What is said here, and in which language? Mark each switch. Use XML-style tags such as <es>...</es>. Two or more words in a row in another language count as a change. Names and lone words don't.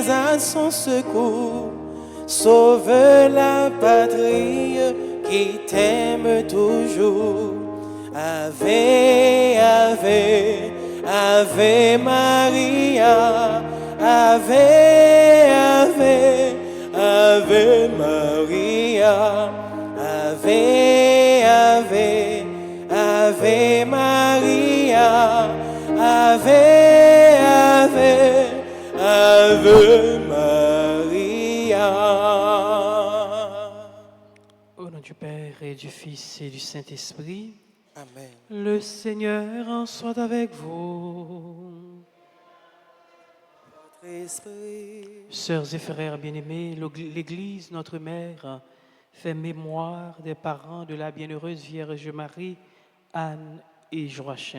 <fr>à son secours. Sauve la patrie qui t'aime toujours.</fr> <la>Ave, Ave, Ave Maria, Ave, Ave, Ave Maria, Ave, Ave, Ave Maria, Ave, Ave, Ave Maria.</la> <fr>Au nom du Père et du Fils et du Saint-Esprit, Amen. le Seigneur en soit avec vous. Votre esprit. Sœurs et frères bien-aimés, l'Église, notre mère, fait mémoire des parents de la bienheureuse Vierge Marie, Anne et Joachim.</fr>